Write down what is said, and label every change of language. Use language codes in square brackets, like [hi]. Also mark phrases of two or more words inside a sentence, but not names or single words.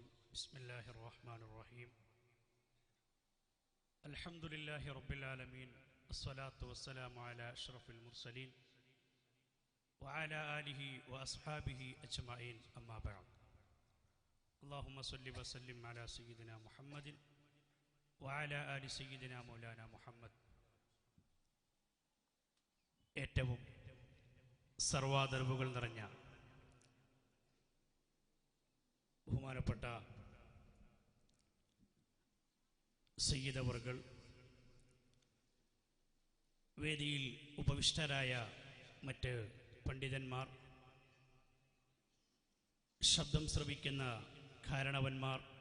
[ar] بسم الله الرحمن الرحيم. الحمد لله رب العالمين. الصلاة والسلام على أشرف المرسلين وعلى آله وأصحابه أجمعين. أما بعد. اللهم صل وسلم على سيدنا محمد وعلى آل سيدنا مولانا محمد. [ml] ഏറ്റവും സർവാദരവുകൾ നിറഞ്ഞ ബഹുമാനപ്പെട്ട സയ്യിദ് അവർകൾ, വേദിയിൽ ഉപവിഷ്ടരായ മറ്റ് പണ്ഡിതന്മാർ, ശബ്ദം ശ്രവിക്കുന്ന കാരണവന്മാർ,